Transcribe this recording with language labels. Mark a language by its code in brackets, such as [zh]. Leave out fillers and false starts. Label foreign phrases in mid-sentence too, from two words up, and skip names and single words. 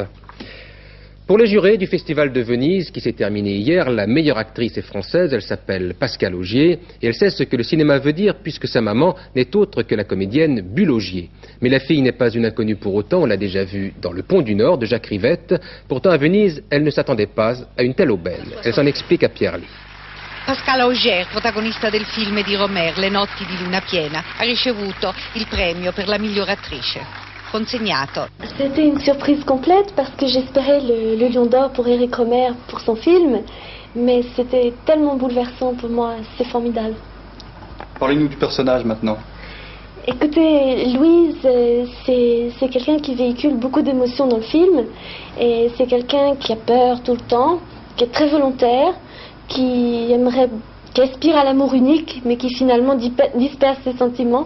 [fr] Pour les jurés du Festival de Venise qui s'est terminé hier, la meilleure actrice est française, elle s'appelle Pascale Augier et elle sait ce que le cinéma veut dire puisque sa maman n'est autre que la comédienne Bulle Augier. Mais la fille n'est pas une inconnue pour autant, on l'a déjà vue dans Le Pont du Nord de Jacques Rivette. Pourtant à Venise, elle ne s'attendait pas à une telle aubaine. Elle s'en explique à Pierre Lee. Pascale Augier, [it] protagonista del film di Romer, Le notti di luna piena, ha ricevuto il premio per la miglior attrice. Consegnato. [fr] C'était une surprise complète parce que j'espérais le Lion d'Or pour Éric Rohmer pour son film, mais c'était tellement bouleversant pour moi, c'est formidable. Parlez-nous du personnage maintenant. Écoutez, Louise, c'est quelqu'un qui véhicule beaucoup d'émotions dans le film, et c'est quelqu'un qui a peur tout le temps, qui est très volontaire, qui qui aspire à l'amour unique, mais qui finalement disperse ses sentiments.